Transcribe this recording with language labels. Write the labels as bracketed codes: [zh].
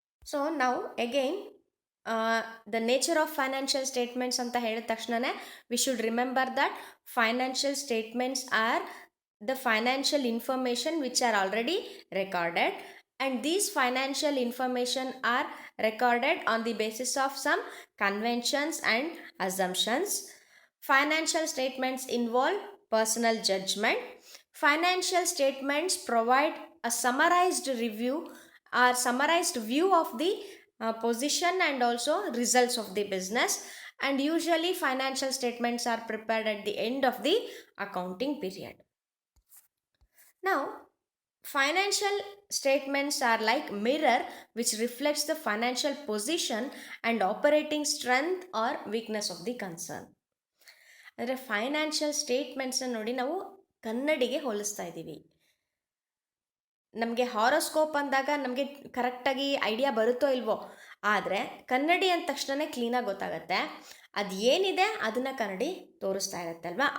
[kn] So ನಾವು [en] again the nature of financial statements [kn] ಅಂತ ಹೇಳಿದ ತಕ್ಷಣವೇ [en] We should remember that financial statements are the financial information which are already recorded, and these financial information are recorded on the basis of some conventions and assumptions. Financial statements involve personal judgment. Financial statements provide a summarized review or summarized view of the position and also results of the business, and usually financial statements are prepared at the end of the accounting period. Now financial statements are like mirror which reflects the financial position and operating strength or weakness of the concern. [kn] ಅಂದರೆ financial ಸ್ಟೇಟ್ಮೆಂಟ್ಸ್ನ ನೋಡಿ ನಾವು ಕನ್ನಡಿಗೆ ಹೋಲಿಸ್ತಾ ಇದ್ದೀವಿ. ನಮಗೆ horoscope ಅಂದಾಗ ನಮಗೆ ಕರೆಕ್ಟಾಗಿ idea ಬರುತ್ತೋ ಇಲ್ವೋ, ಆದರೆ ಕನ್ನಡಿ ಅಂದ ತಕ್ಷಣವೇ ಕ್ಲೀನಾಗಿ ಗೊತ್ತಾಗತ್ತೆ ಅದು ಏನಿದೆ ಅದನ್ನು ಕನ್ನಡಿ ತೋರಿಸ್ತಾ ಇರುತ್ತೆ ಅಲ್ವಾ.